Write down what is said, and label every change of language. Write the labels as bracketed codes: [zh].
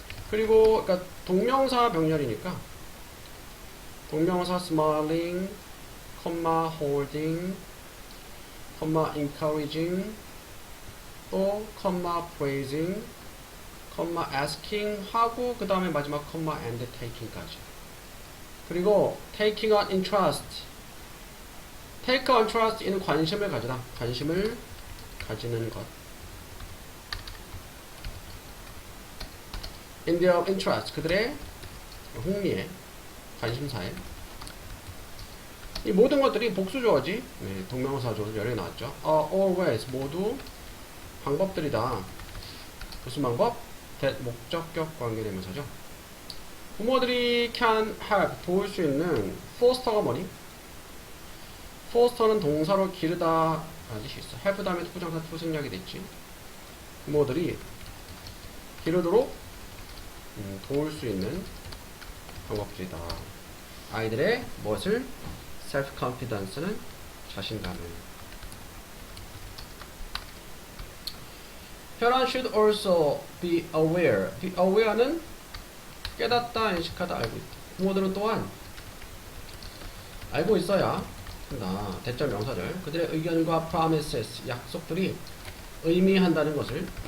[ko] 그리고 그러니까 동명사 병렬이니까 동명사 smiling, holding, encouraging, 또 praising, asking 하고 그 다음에 마지막 and taking까지. 그리고 [en] taking an interest, take an interest in [ko] 관심을 가지다, 관심을 가지는 것. [en] in their interest, [ko] 그들의 흥미에, 관심사에. 이 모든 것들이 복수조어지. 네, 동명사조로 여러 개 나왔죠. always, 모두 방법들이다. 무슨 방법? that, 목적격 관계대명사죠. 부모들이 [en] can help, [ko] 도울 수 있는. foster가 뭐니? foster는 동사로 기르다 라는 뜻이 있어. help 다음에 부정사 to 생략이 됐지. 부모들이 기르도록 도울 수 있는 방법들이다. 아이들의 무엇을? self-confidence는 자신감을. [en] Parents should also be aware. [ko] be aware는 깨닫다, 인식하다, 알고 있다. 부모들은 또한 알고 있어야 한다. 대절 명사절. 그들의 의견과 promises, 약속들이 의미한다는 것을.